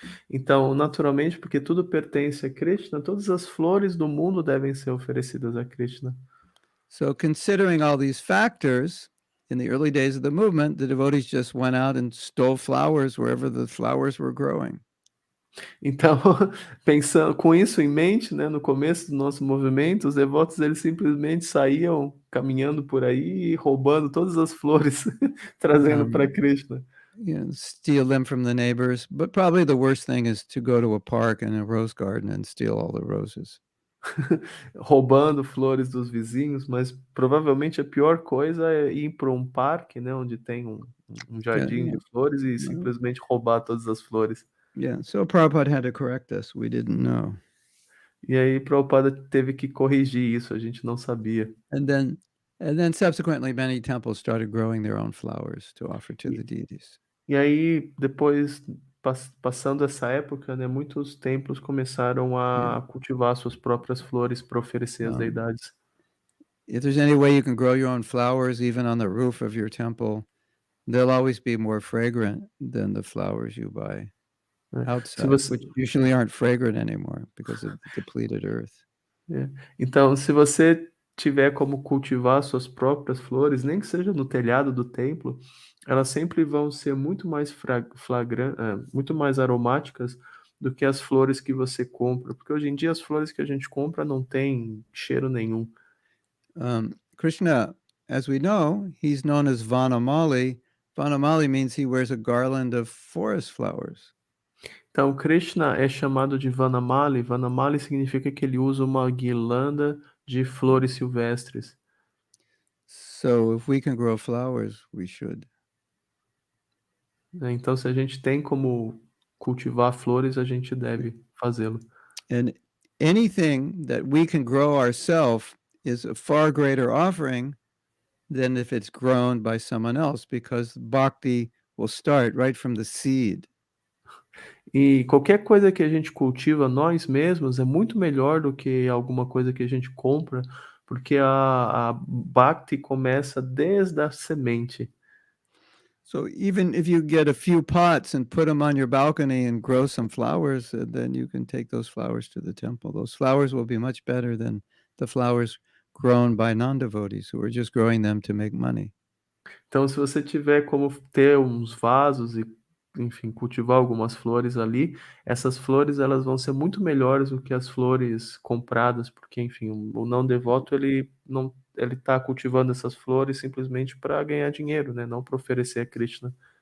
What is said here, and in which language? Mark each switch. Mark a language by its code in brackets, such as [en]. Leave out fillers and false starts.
[pt] Então, naturalmente, porque tudo pertence a Krishna, todas as flores do mundo devem ser oferecidas a Krishna. [en] So considering all these factors, in the early days of the movement, the devotees just went out and stole flowers wherever the flowers were growing. [pt] Então, pensando com isso em mente, né, no começo do nosso movimento, os devotos eles simplesmente saíam caminhando por aí e roubando todas as flores, trazendo para Krishna. [en] Steal them from the neighbors. But probably the worst thing is to go to a park and a rose garden and steal all the roses. [pt] Roubando flores dos vizinhos, mas provavelmente a pior coisa é ir para um parque, né, onde tem um jardim de flores e simplesmente roubar todas as flores. [en] Yeah, so Prabhupada had to correct us. We didn't know. [pt] E aí Prabhupada teve que corrigir isso, a gente não sabia. [en] And then subsequently many temples started growing their own flowers to offer to the deities. [pt] E aí depois, passando essa época, né, muitos templos começaram a cultivar suas próprias flores para oferecer às deidades. [en] If there's any way you can grow your own flowers even on the roof of your temple, they'll always be more fragrant than the flowers you buy outside, which usually aren't fragrant anymore because of the depleted earth. [pt] Então, se você tiver como cultivar suas próprias flores, nem que seja no telhado do templo, elas sempre vão ser muito mais muito mais aromáticas do que as flores que você compra, porque hoje em dia as flores que a gente compra não têm cheiro nenhum. [en] Krishna, as we know, he's known as Vanamali. Vanamali means he wears a garland of forest flowers. [pt] Então, Krishna é chamado de Vanamali. Vanamali significa que ele usa uma guirlanda de flores silvestres. [en] So, if we can grow flowers, we should. [pt] Então, se a gente tem como cultivar flores, a gente deve fazê-lo. [en] And anything that we can grow ourselves is a far greater offering than if it's grown by someone else, because bhakti will start right from the seed. [pt] E qualquer coisa que a gente cultiva nós mesmos é muito melhor do que alguma coisa que a gente compra, porque a bhakti começa desde a semente. [en] So even if you get a few pots and put them on your balcony and grow some flowers, then you can take those flowers to the temple. Those flowers will be much better than the flowers grown by non-devotees who are just growing them to make money. [pt] Então, se você tiver como ter uns vasos e, enfim, cultivar algumas flores ali, essas flores elas vão ser muito melhores do que as flores compradas, porque, enfim, o não devoto ele está cultivando essas flores simplesmente para ganhar dinheiro, né? Não para oferecer a Krishna.